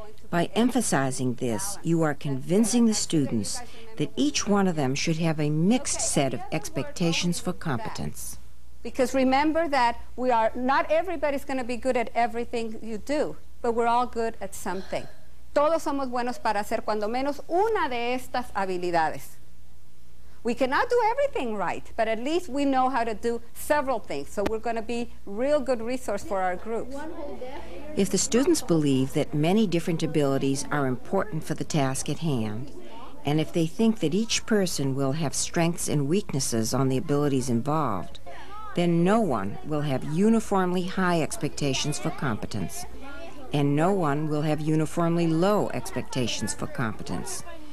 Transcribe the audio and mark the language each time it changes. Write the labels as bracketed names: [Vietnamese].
[English] By emphasizing this, you are convincing the students that each one of them should have a mixed set of expectations for competence. Because remember that not everybody's going to be good at everything you do, but we're all good at something. [Spanish] Todos somos buenos para hacer cuando menos una de estas habilidades. [English] We cannot do everything right, but at least we know how to do several things, so we're going to be a real good resource for our groups. If the students believe that many different abilities are important for the task at hand, and if they think that each person will have strengths and weaknesses on the abilities involved, then no one will have uniformly high expectations for competence, and no one will have uniformly low expectations for competence.